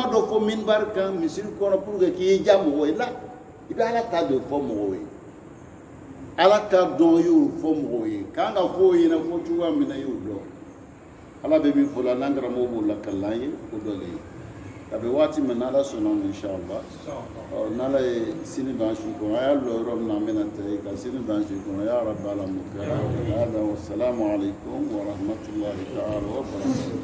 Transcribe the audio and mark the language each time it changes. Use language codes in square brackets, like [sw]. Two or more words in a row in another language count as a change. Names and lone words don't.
[bm] dɔ fɔ minbar kan misiri kɔnɔ [fr] pour que [bm] k'i ja mɔgɔ ye la i bɛ ala ta de fɔ mɔgɔw ye ala ta dɔn y'o fɔ mɔgɔw ye k'an ka fɔ o ɲɛna fɔ cogoya min na y'o dɔn ala bɛ min fɔ la n'an karamɔgɔ b'o lakalan ye o dɔ de ye a bɛ waati min n'ala sɔnna ma inshallah n'ala ye sini ban su kɔnɔ a y'a lɔ yɔrɔ min na an bɛna taa yen ka sini ban su kɔnɔ [ar] ya rabbi [bm] ala mukara hada [ar] والسلام عليكم ورحمة الله تعالى وبركاته